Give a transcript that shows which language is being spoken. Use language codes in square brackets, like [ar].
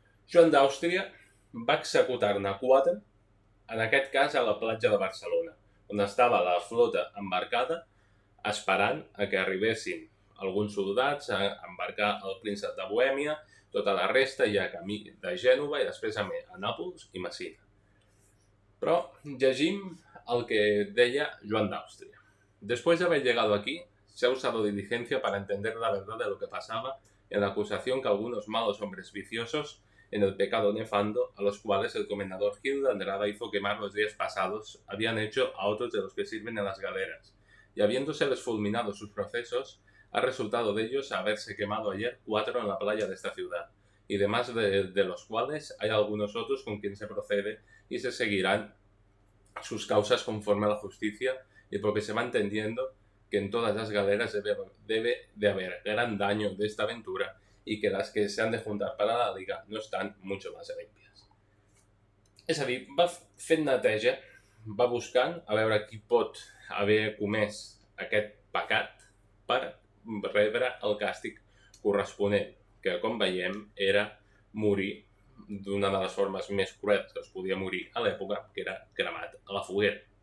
[ca] Joan d'Àustria va executar-ne 4, en aquest cas a la platja de Barcelona, on estava la flota embarcada esperant a que arribessin alguns soldats a embarcar el príncep de Bohèmia, tota la resta ja camí de Gènova i després a Nàpols i Messina. Però llegim el que deia Joan d'Àustria. [es] Después de haber llegado aquí, se ha usado diligencia para entender la verdad de lo que pasaba en la acusación que algunos malos hombres viciosos en el pecado nefando, a los cuales el comendador Gil de Andrada hizo quemar los días pasados, habían hecho a otros de los que sirven en las galeras, y habiéndoseles fulminado sus procesos, ha resultado de ellos haberse quemado ayer 4 en la playa de esta ciudad, y demás de los cuales hay algunos otros con quien se procede y se seguirán sus causas conforme a la justicia, y porque se va entendiendo que en todas las galeras debe de haber gran daño de esta aventura y que las que se han de juntar para la liga no están mucho más limpias. [ca] És a dir, va fent neteja, va buscant a veure qui pot haver comès aquest pecat per rebre el càstig corresponent, que com veiem era morir d'una de les formes més cruels que es podia morir a l'època, que era cremat a la foguera.